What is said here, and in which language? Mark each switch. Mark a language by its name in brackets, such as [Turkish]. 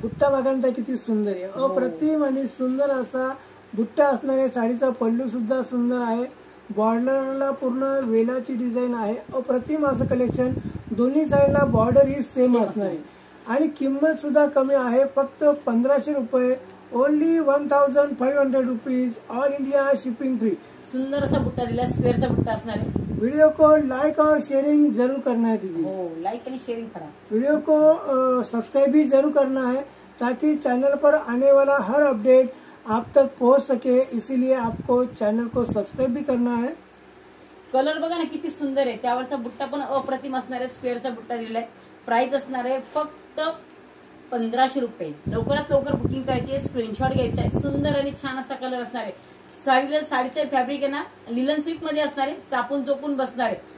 [Marathi] बुट्टा बघा किती सुंदर आहे, अप्रतिम आणि सुंदर असा बुट्टा असणार आहे। साडीचा पल्लू सुद्धा सुंदर आहे, बॉर्डरला पूर्ण वेलाची डिझाईन आहे। अप्रतिम असं कलेक्शन, दोन्ही साईडला बॉर्डर ही सेम असणार आहे आणि किंमत सुद्धा कमी आहे, फक्त 1500 रुपये। [English] Only 1500 rupees, all India shipping free. [Marathi] सुंदर असा बुट्टा दिला, स्क्वेअरचा बुट्टा असणार आहे। [Hindi] वीडियो को लाइक और शेयरिंग जरूर करना है दीदी। [Marathi] हो, लाईक आणि शेअरिंग करा। [Hindi] वीडियो को सब्सक्राइब भी जरूर करना है ताकि चैनल पर आने वाला हर अपडेट आप तक पहुंच सके, इसीलिए आपको चैनल को सब्सक्राइब भी करना है। [Marathi] कलर बघा ना किती सुंदर आहे, त्यावरचा बुट्टा पण अप्रतिम असणार आहे। स्क्वेअरचा बुट्टा दिलाय, प्राइस असणार आहे फक्त 1500 रुपये। लवकरात लवकर बुकिंग करायची आहे, स्क्रीनशॉट घ्यायचा आहे। सुंदर आणि छान असा कलर असणार आहे। साडीचं फॅब्रिक आहे ना लिलन सिल्क मध्ये असणार आहे, चापून चोपून बसणार आहे।